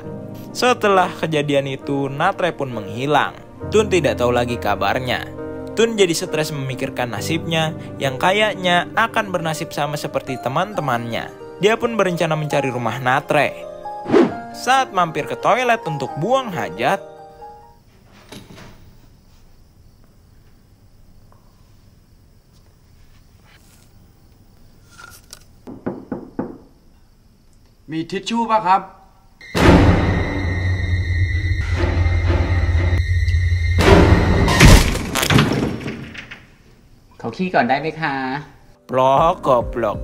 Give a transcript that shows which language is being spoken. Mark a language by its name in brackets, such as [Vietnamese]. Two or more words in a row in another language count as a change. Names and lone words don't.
[Indonesian] Setelah kejadian itu, Natre pun menghilang. Tun tidak tahu lagi kabarnya. Tun jadi stres memikirkan nasibnya yang kayaknya akan bernasib sama seperti teman-temannya. Dia pun berencana mencari rumah Natre. Saat mampir ke toilet untuk buang hajat, [Thai] มีทิชชู่ป่ะครับ เขาขี้ก่อนได้ไหมคะ [Indonesian] plok goblok.